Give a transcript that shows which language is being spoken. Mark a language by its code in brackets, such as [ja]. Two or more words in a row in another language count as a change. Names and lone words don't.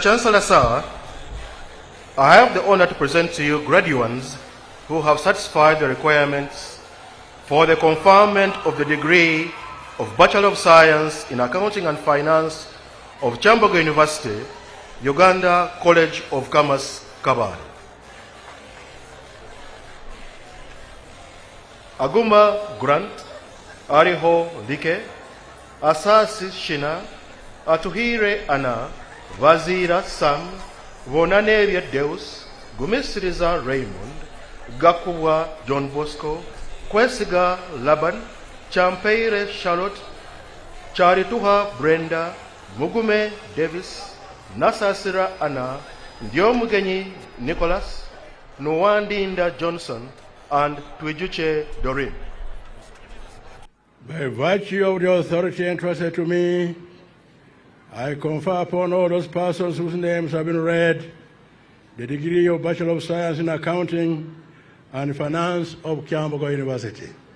[en] Chancellor, sir, I have the honor to present to you graduands who have satisfied the requirements for the conferment of the degree of Bachelor of Science in Accounting and Finance of Kyambogo University, Uganda College of Commerce, Kabale. Aguma Grant, Ariho Like, Asasi Shina, Atuhire Ana, Vazira Sam, Vonanevia Deus, Gumisiriza Raymond, Gakuwa John Bosco, Kwesiga Laban, Champeire Charlotte, Charituha Brenda, Mugume Davis, Nasasira Anna, Ndiomugenyi Nicholas, Nwandinda Johnson, and Twijuche Doreen. By virtue of the authority entrusted to me, I confer upon all those persons whose names have been read the degree of Bachelor of Science in Accounting and Finance of Kyambogo University.